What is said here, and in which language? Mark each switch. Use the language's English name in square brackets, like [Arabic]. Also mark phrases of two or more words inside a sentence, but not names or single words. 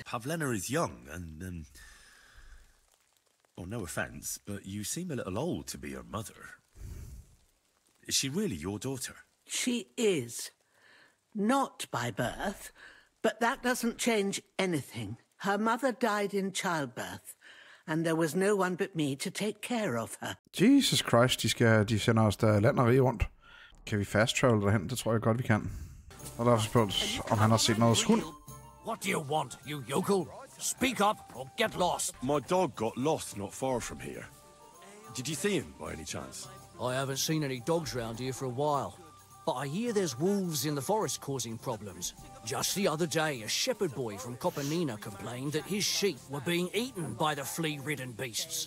[English] Pavlena is young, and, well, no offence, but you seem a little old to be her mother. Is she really your daughter? She is. Not by birth, but that doesn't change anything. Her mother died in childbirth, and there was no one but me to take care of her. Jesus Christ, [Danish] de sender os der land og rige rundt. Kan vi [English] fast travel [Danish] derhen? Det tror jeg godt, vi kan. Og der er spurgt, om han har set noget hund. [English] What do you want, you yokel? Speak up or get lost. My dog got lost not far from here. Did you see him by any chance? I haven't seen any dogs round here for a while, but I hear there's wolves in the forest causing problems. Just the other day, a shepherd boy from Kopanina complained that his sheep were being eaten by the flea-ridden beasts.